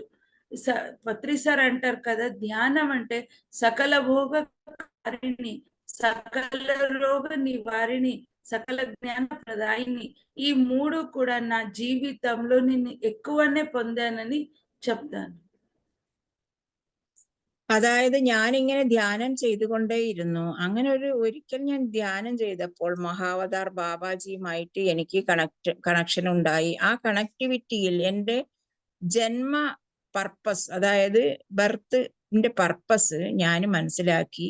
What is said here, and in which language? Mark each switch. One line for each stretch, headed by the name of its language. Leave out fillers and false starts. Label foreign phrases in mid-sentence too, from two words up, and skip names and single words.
Telugu: పత్రి సార్ అంటారు కదా, ధ్యానం అంటే సకల భోగ కారిణి, సకల రోగ నివారిణి, సకల జ్ఞాన ప్రదాయిని. ఈ మూడు కూడా నా జీవితంలో నేను ఎక్కువనే పొందానని చెప్తాను.
Malayalam: അതായത് ഞാനിങ്ങനെ ധ്യാനം ചെയ്തുകൊണ്ടേയിരുന്നു. അങ്ങനെ ഒരിക്കൽ ഞാൻ ധ്യാനം ചെയ്തപ്പോൾ മഹാവതാർ ബാബാജിയുമായിട്ട് എനിക്ക് കണക്ഷൻ ഉണ്ടായി. ആ കണക്ടിവിറ്റിയിൽ എൻ്റെ ജന്മ പർപ്പസ്, അതായത് ബർത്തിന്റെ പർപ്പസ് ഞാൻ മനസ്സിലാക്കി.